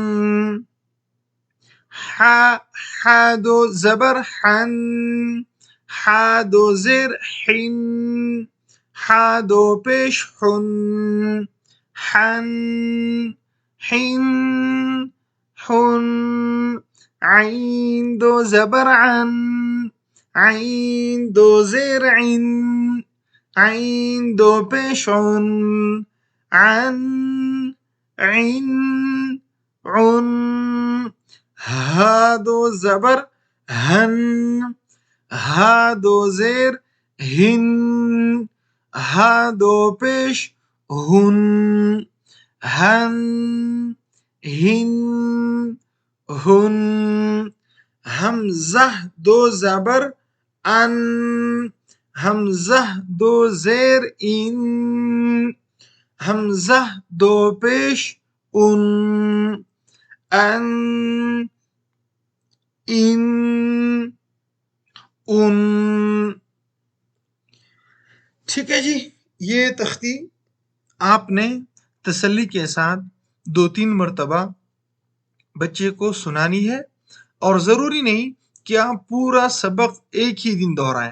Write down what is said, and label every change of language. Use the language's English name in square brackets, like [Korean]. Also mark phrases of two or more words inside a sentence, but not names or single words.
[Urdu] ح دو زبر حن ح دو زیر حن ح دو پیش حن حن حن حن عین دو زبر عن عین دو زیر عن عین دو پیش عن عن عن عن ها دو زبر هن ها دو زیر ہن ها دو پیش ہن ہن ہن ہن حمزہ دو زبر ان حمزہ دو زیر ان حمزہ دو پیش ان ان ان ان ٹھیک ہے جی، یہ تختی آپ نے تسلی کے ساتھ 2-3 مرتبہ بچے کو سنانی ہے اور ضروری نہیں کہ آپ پورا سبق ایک ہی دن دہرائیں.